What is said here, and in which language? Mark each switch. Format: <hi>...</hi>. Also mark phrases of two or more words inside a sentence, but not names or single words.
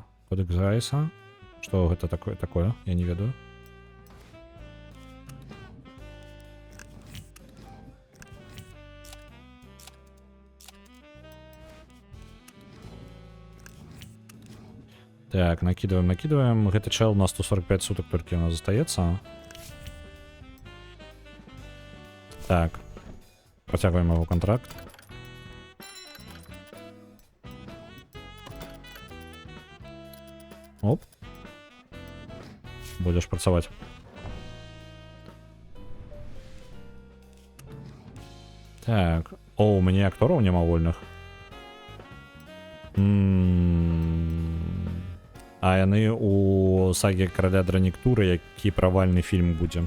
<be>Кодекс Гайса? Што гэта такое? Я не ведаю.</be> <ru>Так, накидываем.</ru> <be>Гэты чел на 145 суток только у нас застаецца. Так. Працягваем его контракт. Оп. Будешь працаваць. Так. О, у мяне актораў няма вольных. А яны у саге караля драніктуры, які правальны фільм будзе.</be>